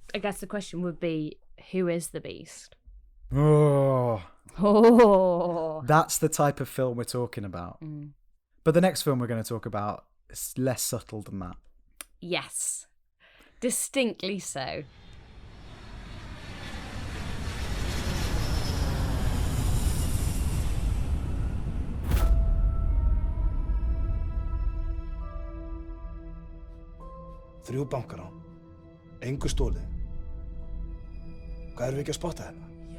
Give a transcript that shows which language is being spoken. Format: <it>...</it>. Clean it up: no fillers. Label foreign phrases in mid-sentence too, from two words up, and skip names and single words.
<en>I guess the question would be, who is the Beast? Oh. That's the type of film we're talking about. But the next film we're going to talk about is less subtle than that. Yes. Distinctly so.</en> <is>Þrjú bankarán, engu stólið. Hvað erum við ekki að spotta hérna?</is>